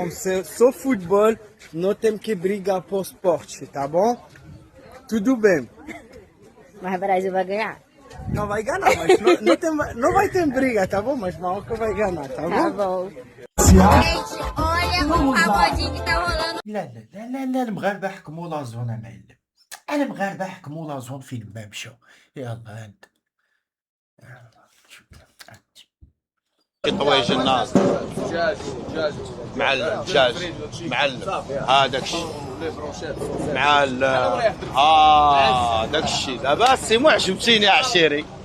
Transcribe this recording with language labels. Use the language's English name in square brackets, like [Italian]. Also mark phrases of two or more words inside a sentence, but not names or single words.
[Portuguese] Só futebol, não tem que brigar por esporte, tá bom? Tudo bem. Mas o Brasil vai ganhar? Não vai ganhar, mas não vai ter briga, tá bom? Mas Marrocos vai ganhar, tá bom? Tá bom. Gente, olha o pagodinho que tá rolando. [Arabic] لا المغاربه حكموا لازون معلم. المغاربه حكموا لازون فين ما مشاو. يلا انت طويج الناس معلم دجاج معلم هذاك الشيء معلم داك الشيء لاباس مو عجبتيني يا عشيري.